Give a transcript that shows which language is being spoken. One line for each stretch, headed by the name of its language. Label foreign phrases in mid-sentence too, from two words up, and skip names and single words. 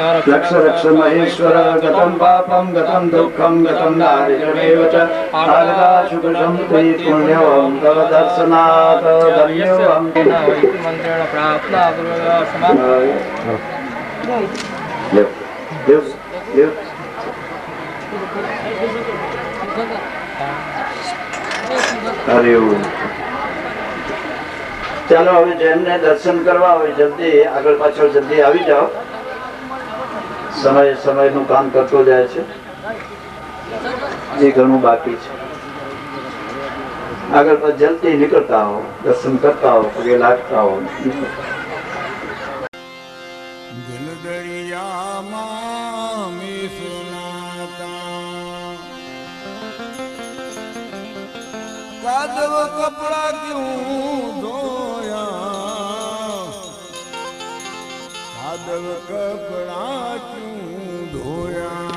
Sanskrit: रक्ष रक्ष महेश्वर गतं पापं गतं दुःखं गतं दारिद्र्यमेव च आगताशुभं ते पुण्यं तव दर्शनात् धन्योऽहं मंत्रेण प्राप्ता हरि ओम
Gujarati: ચાલો હવે જેમને દર્શન કરવા હોય જલ્દી આગળ પાછળ જલ્દી આવી જાઓ સમયનું કામ કરતો જાય છે જે ઘણું બાકી છે આગળ પર જલ્દી નીકળતા હો દર્શન કરતા હો પગે લાગતા હો
Hindi: कादव कपड़ा क्यों धोया कादव कपड़ा क्यों धोया